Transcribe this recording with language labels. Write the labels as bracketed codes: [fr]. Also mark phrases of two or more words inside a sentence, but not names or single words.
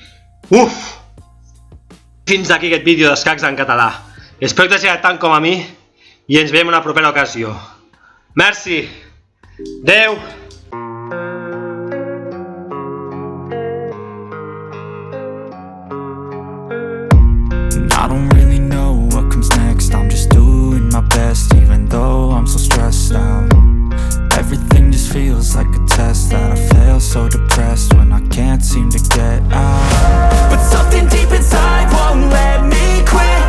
[ca] Fins aquí aquest vídeo d'escacs en català. Espero que t'hagi agradat tant com a mi i ens veiem en una propera ocasió. Merci. Adeu. [en] I don't really know what comes next. I'm just doing my best even though I'm so stressed out. Everything just feels like a test that I fail, so depressed when I can't seem to get out. But something deep inside won't let me quit.